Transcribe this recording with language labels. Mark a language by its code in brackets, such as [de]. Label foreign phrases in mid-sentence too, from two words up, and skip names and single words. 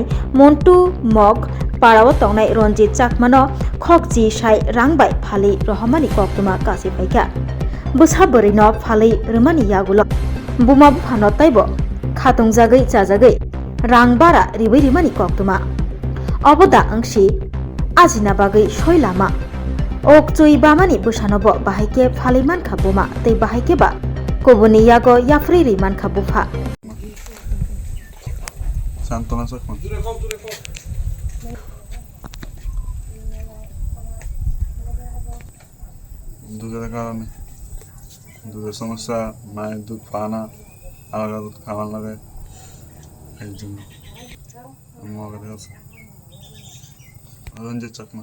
[trp] Montu mok Parawo tongnai Ronjit Chakmano khokchi sai rangbai phalai rohmani koktoma kasi paika Bupha borino phalai rmani yagulo Buma Bupha no taibo khatungjagai chajagai rangbara ribai rimani koktoma oboda angsi ajina bagai soilama okchoi bamani busanobo bahaike phalai mankha Buma tei bahaike ba kobuni yago yafri ri mankha Bupha [bn] Santona sakma দুধের কারণে দুধের সমস্যা মায়ের দুধ পায় না আলাদা দুধ খাওয়ার লাগে এই জন্য আমার কাছে রঞ্জিত চাকমা